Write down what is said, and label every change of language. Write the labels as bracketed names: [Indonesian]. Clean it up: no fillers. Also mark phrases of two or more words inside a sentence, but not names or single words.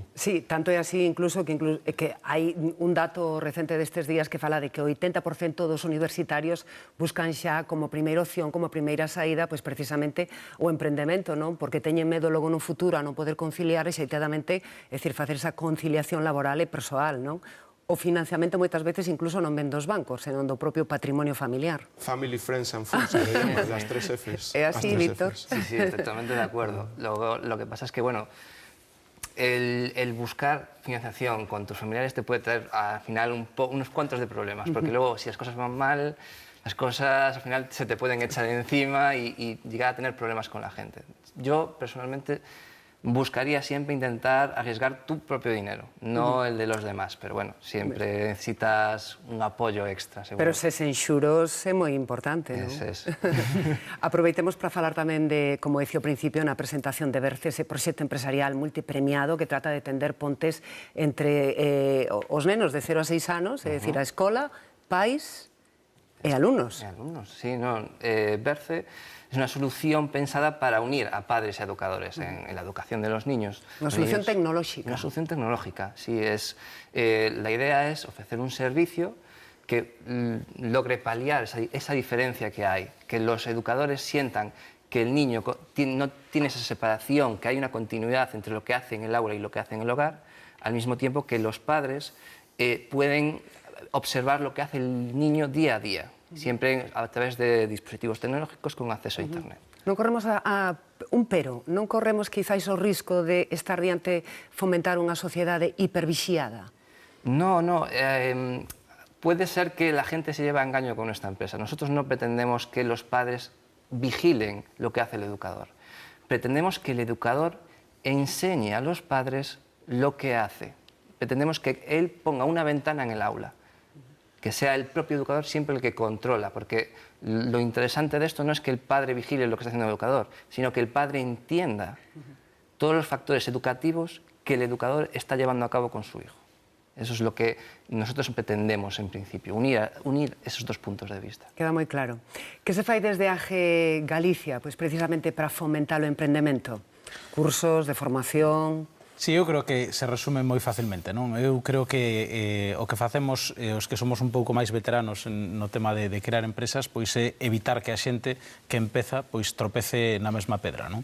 [Galician] Sí, tanto é así incluso que hai un dato recente destes días que fala de que o 80% dos universitarios buscan xa como primeira opción, como primeira saída, pois precisamente o emprendemento, non? Porque teñen medo logo no futuro a non poder conciliar e xeitadamente, é dicir, facer esa conciliación laboral e persoal, non? O financiamento moitas veces incluso non ven dos bancos, senón do propio patrimonio familiar. [English] Family, friends and foods, [Spanish] que digamos, las 3 Fs. [Galician] É así, Víctor. [Spanish] Sí, totalmente de acuerdo. Lo que pasa es que, bueno, el buscar financiación con tus familiares te puede traer al final unos cuantos de problemas, porque luego si las cosas van mal, las cosas al final se te pueden echar encima y llegar a tener problemas con la gente. Yo, personalmente, buscaría siempre intentar arriesgar tu propio dinero, no el de los demás, pero bueno, siempre necesitas un apoyo extra, seguro. [Galician] Pero se sen xuros é moi importante, non? [Spanish] Es. [Galician] Aproveitemos para falar tamén de, como dicía ao principio, na presentación de Berce, ese proxecto empresarial multipremiado que trata de tender pontes entre os nenos de 0 a 6 anos, é dicir, a escola, pais E alumnos. E alumnos, sí, no. [Spanish] Berce es una solución pensada para unir a padres y educadores en la educación de los niños. Una solución tecnológica. Una solución tecnológica, sí. La idea es ofrecer un servicio que logre paliar esa diferencia que hay, que los educadores sientan que el niño no tiene esa separación, que hay una continuidad entre lo que hace en el aula y lo que hace en el hogar, al mismo tiempo que los padres pueden observar lo que hace el niño día a día, siempre a través de dispositivos tecnológicos con acceso a Internet. [Galician] Non corremos un pero, non corremos quizáis o risco de estar diante fomentar unha sociedade hipervixiada? [Spanish] No, puede ser que la gente se lleve a engaño con esta empresa. Nosotros no pretendemos que los padres vigilen lo que hace el educador. Pretendemos que el educador enseñe a los padres lo que hace. Pretendemos que él ponga una ventana en el aula, que sea el propio educador siempre el que controla, porque lo interesante de esto no es que el padre vigile lo que está haciendo el educador, sino que el padre entienda todos los factores educativos que el educador está llevando a cabo con su hijo. Eso es lo que nosotros pretendemos, en principio, unir esos dos puntos de vista. [Galician] Queda moi claro. Que se fai desde AGE Galicia, pois precisamente para fomentar o emprendemento? Cursos de formación... Sí, eu creo que se resume moi facilmente, non? Eu creo que o que facemos, os que somos un pouco máis veteranos no tema de crear empresas, pois é evitar que a xente que empeza pois tropece na mesma pedra, non?